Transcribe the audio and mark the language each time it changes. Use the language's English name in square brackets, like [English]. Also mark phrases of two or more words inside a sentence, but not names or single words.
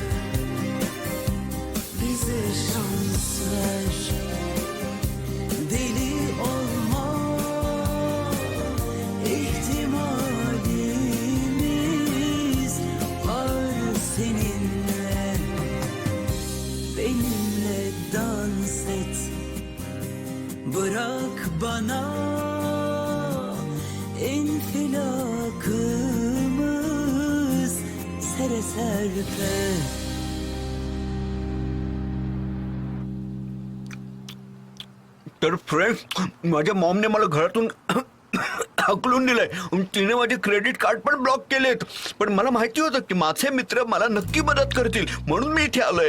[Turkish] Bize şans ver, deli olma, ihtimalimiz var seninle. Benimle dans et, bırak bana infilakımız sere serpe. [Marathi] तर फ्रेंड, माझ्या मॉमने मला घरातून हकलून दिलंय. तिने माझे [English] credit card [Marathi] पण ब्लॉक केलेत. पण मला माहिती होतं की माझे मित्र मला नक्की मदत करतील, म्हणून मी इथे आलोय.